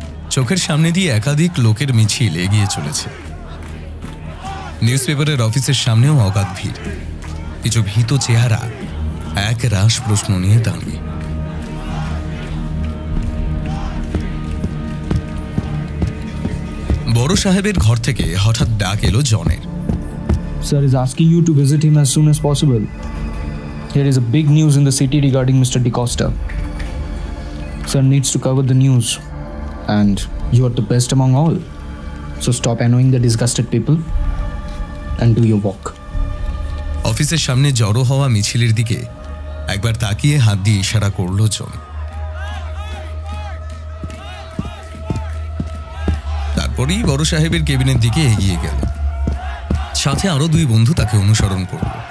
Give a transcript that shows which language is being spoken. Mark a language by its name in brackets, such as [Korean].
[Bangla] চোখের সামনে দিয়ে একাধিক লোকের মিছিল এগিয়ে চলেছে। নিউজ পেপারের অফিসের সামনেও অগাধ ভিড়। কিছু ভীত চেহারা এক রাশ প্রশ্ন নিয়ে দাঁড়িয়ে। বড় সাহেবের ঘর থেকে হঠাৎ ডাক এলো জনের। [English] Sir is asking you to visit him as soon as possible. There is a big news in the city regarding Mr. DeCosta. Sir needs to cover the news, and you are the best among all. So stop annoying the disgusted people and do your work. [Bangla] অফিসের সামনে জড়ো হওয়া মিছিলের দিকে একবার তাকিয়ে হাত দিয়ে ইশারা করল জন। তারপরেই বড় সাহেবের কেবিনের দিকে এগিয়ে গেল। সাথে আরো দুই বন্ধু তাকে অনুসরণ করল।